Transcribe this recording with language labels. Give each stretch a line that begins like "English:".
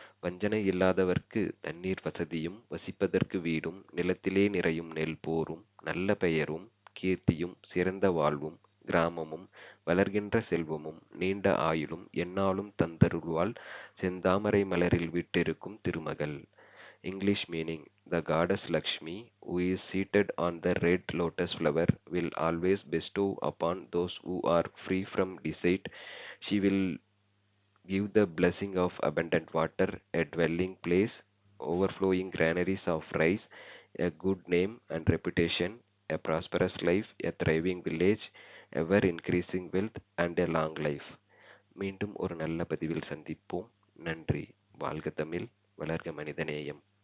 Tamil: வஞ்சனை இல்லாதவர்க்கு தண்ணீர் வசதியும் வசிப்பதற்கு வீடும் நிலத்திலே நிறையும் நெல் போரும் நல்ல பெயரும் கீர்த்தியும் சிறந்த வாழ்வும் கிராமமும் வளர்கின்ற செல்வமும் நீண்ட ஆயுளும் எந்நாளும் தந்தருள்வாள் செந்தாமரை மலரில் வீற்றிருக்கும் திருமகள்.
English: English meaning. The goddess Lakshmi, who is seated on the red lotus flower, will always bestow upon those who are free from deceit. She will give the blessing of abundant water, a dwelling place, overflowing granaries of rice, a good name and reputation, a prosperous life, a thriving village, ever increasing wealth and a long life.
Tamil: மீண்டும் ஒரு நல்ல பதிவில் சந்திப்போம். நன்றி. வாழ்க தமிழ், வளர்க மனிதநேயம்.